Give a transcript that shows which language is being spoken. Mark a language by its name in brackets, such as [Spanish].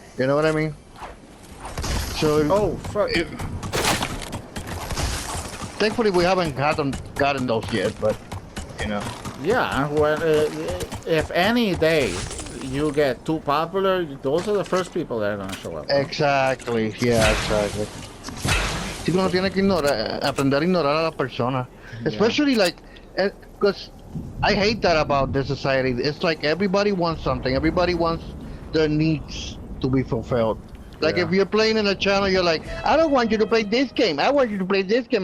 [English] You know what I mean? So, fuck. Thankfully, we haven't gotten those yet, but, you know. Yeah, well, if any day you get too popular, those are the first people that are gonna show up. Exactly, yeah, exactly. [Spanish] Si uno tiene que aprender a ignorar a la persona. [English] Especially, like, because I hate that about this society. It's like everybody wants something. Everybody wants their needs to be fulfilled. Like, if you're playing in a channel, you're like, I don't want you to play this game. I want you to play this game.